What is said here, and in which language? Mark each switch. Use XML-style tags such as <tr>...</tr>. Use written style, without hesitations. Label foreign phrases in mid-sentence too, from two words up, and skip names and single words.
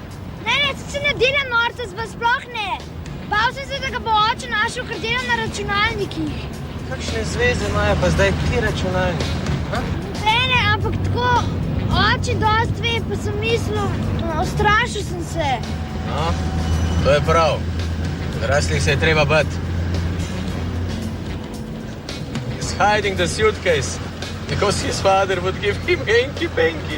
<sl>Ne, se ne dela norca, sploh ne. Bal sem se, da ga bo oče našel, ker delam na računalnikih. Kakšne zveze imajo pa zdaj ti računalniki? Ne, ampak tako, oče dost ve, pa sem mislil, ustrašil sem se. No, to je prav. Odraslih se je treba bati.</sl> <en>He's hiding the suitcase because his father would give him hanky-panky.</en>